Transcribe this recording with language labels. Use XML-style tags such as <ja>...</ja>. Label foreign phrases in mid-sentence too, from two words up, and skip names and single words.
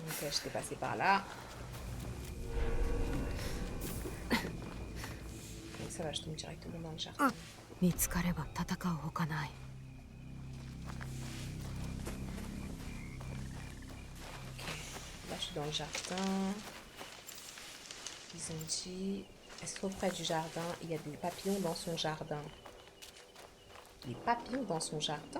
<fr>j'étais passée par là. Et ça va, je tombe directement dans le jardin.</fr> <ja>見つかれば戦うほかない。</ja> <fr>Là, je suis dans le jardin. Ils ont dit... Elle se trouve près du jardin. Il y a des papillons dans son jardin. Des papillons dans son jardin?</fr>